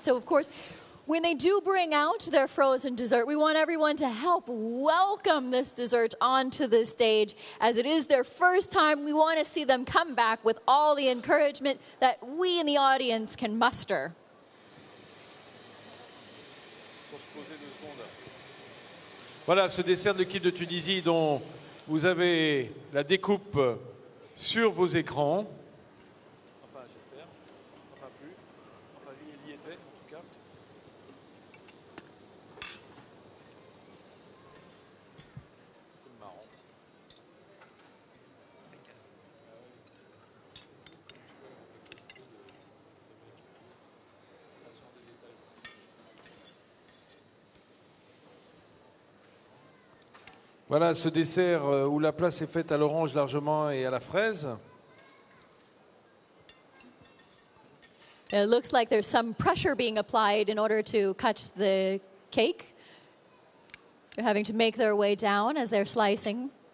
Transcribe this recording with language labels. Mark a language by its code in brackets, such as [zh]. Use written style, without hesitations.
[en] So, of course, when they do bring out their frozen dessert, we want everyone to help welcome this dessert onto the stage. As it is their first time, we want to see them come back with all the encouragement that we in the audience can muster. [fr] Voilà ce dessert de l'équipe de Tunisie dont vous avez la découpe sur vos écrans. Enfin, j'espère. Enfin, plus. Enfin, lui, il y était, en tout cas. C'est marrant. Voilà ce dessert où la place est faite à l'orange largement et à la fraise. [en] It looks like there's some pressure being applied in order to cut the cake. They're having to make their way down as they're slicing.